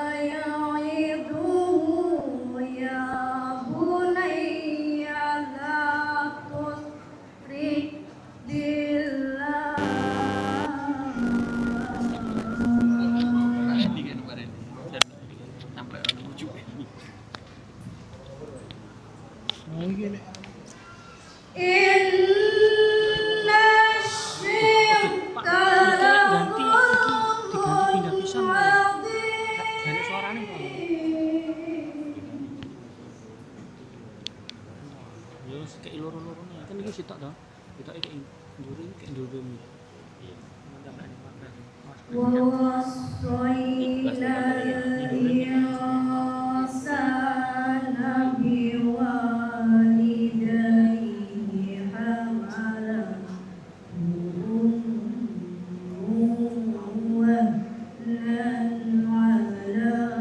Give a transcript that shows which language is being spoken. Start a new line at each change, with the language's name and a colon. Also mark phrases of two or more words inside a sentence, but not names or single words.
Arabic: يعظه يا بني لا تشرك بالله إن الشرك لظلم
Javanese: Kayak loro-lorone kan iki sitok to. Sitok iki nduri kayak nduri.
Arabic: ووصينا الإنسان بوالديه حملته أمه وهنا على